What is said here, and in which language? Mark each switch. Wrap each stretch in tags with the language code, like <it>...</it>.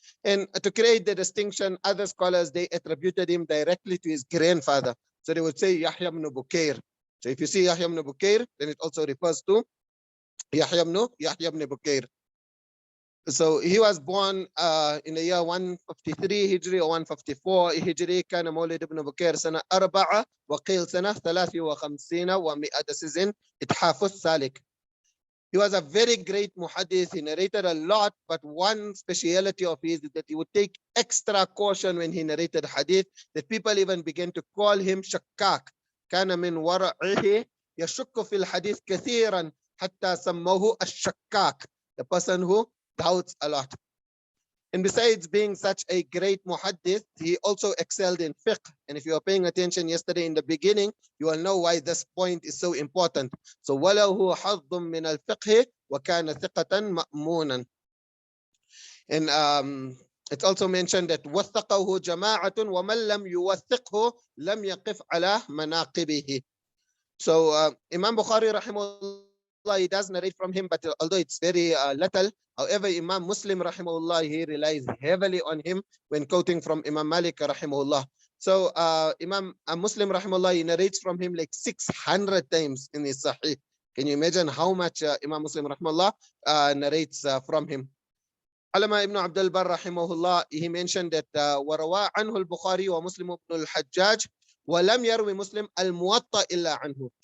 <en>And to create the distinction, other scholars, they attributed him directly to his grandfather. So they would say Yahya ibn Bukair. So if you see Yahya ibn Bukair, then it also refers to Yahya ibn Bukair. So he was born in the year 153 Hijri or 154 Hijri.</en> <ar>كان مولد ابن بكير سنة 4 وقيل سنة 53 و100.</ar> <en>This is in إتحاف السالك. He was a very great muhaddith. He narrated a lot, but one speciality of his is that he would take extra caution when he narrated hadith, that people even began to call him shakkak.</en> <ar>كان من ورعه يشك في الحديث كثيرا حتى سموه الشكاك,</ar> <en>the person who doubts a lot. And besides being such a great muhaddith, he also excelled in fiqh. And if you are paying attention yesterday in the beginning, you will know why this point is so important.</en> <ar>So وَلَهُ حَظٌّ مِّنَ الْفِقْهِ وَكَانَ ثِقَةً مَأْمُونًا.</ar> <en>And it's also mentioned that</en> <ar>وَثَّقَهُ جَمَاعَةٌ وَمَنْ لَمْ يُوَثِّقْهُ لَمْ يَقِفْ عَلَى مَنَاقِبِهِ.</ar> <en>So Imam Bukhari rahimahullah, he does narrate from him, but although it's very little. However, Imam Muslim rahimahullah, he relies heavily on him when quoting from Imam Malik rahimahullah. So Imam Muslim rahimahullah, he narrates from him like 600 times in his Sahih. Can you imagine how much Imam Muslim rahimahullah narrates from him? Alama ibn Abdul Barr rahimahullah, he mentioned that</en> <ar>وروى عنه البخاري ومسلم بن الحجاج ولم يروي مسلم الموطأ إلا عنه.</ar>